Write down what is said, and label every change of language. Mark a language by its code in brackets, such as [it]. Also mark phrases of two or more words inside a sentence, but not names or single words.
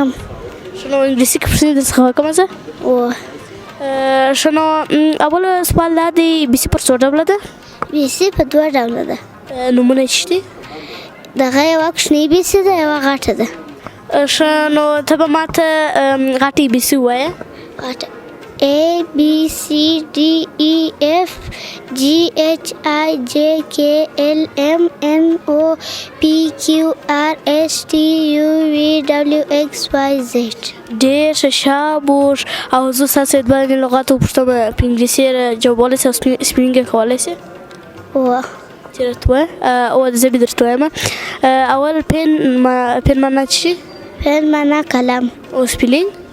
[ps] شنو انګلیسي کې پوښتنې درڅخه وکړم زه شنو اول سوال دا دی بیسي پر څو ډوله ده بیسي په دوه ډوله ده نومونه یې څه دي دغه یوه کوچنۍ بیسي ده یوه غټه ده نو ته به ماته غټې بیسي ووایه [en] غټه A B C D E F G H I J K L M N O P Q R S T U V W X Y Z [ps] ډېر ښه شابوش او زه ستاسو د باندې لغاتو وپوښتم په انګلیسي جوابولی شې او سپیلینګ یې کولی شې چې راته ووایه او زه به درته وایم اول پین معنا څه شي پین معنا قلم او سپیلینګ